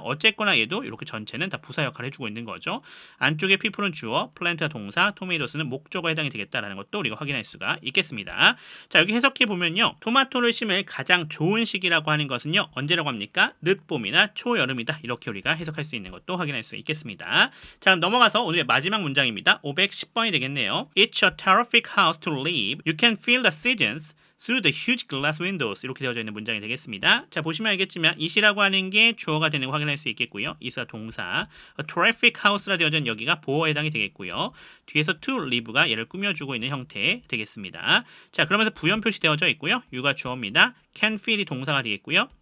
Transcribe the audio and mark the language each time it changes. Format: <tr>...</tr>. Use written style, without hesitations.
<ko>어쨌거나 얘도 이렇게 전체는 다 부사 역할을 해주고 있는 거죠. 안쪽에 people은 주어, plant가 동사, tomates는 목적어에 해당이 되겠다라는 것도 우리가 확인할 수가 있겠습니다. 자, 여기 해석해 보면요. 토마토를 심을 가장 좋은 시기라고 하는 것은요. 언제라고 합니까? 늦봄이나 초여름이다. 이렇게 우리가 해석할 수 있는 것도 확인할 수 있겠습니다. 자, 그럼 넘어가서 오늘의 마지막 문장입니다. 510번이 되겠네요.</ko> <en>It's a terrific house to live. You can feel the seasons through the huge glass windows.</en> <ko>이렇게 되어져 있는 문장이 되겠습니다. 자, 보시면 알겠지만 it이라고 하는 게 주어가 되는 거 확인할 수 있겠고요. it가 동사, a terrific house라 되어져 있는 여기가 보어에 해당이 되겠고요. 뒤에서 to live가 얘를 꾸며주고 있는 형태 되겠습니다. 자, 그러면서 부연 표시 되어져 있고요. you가 주어입니다. can feel이 동사가 되겠고요.</ko>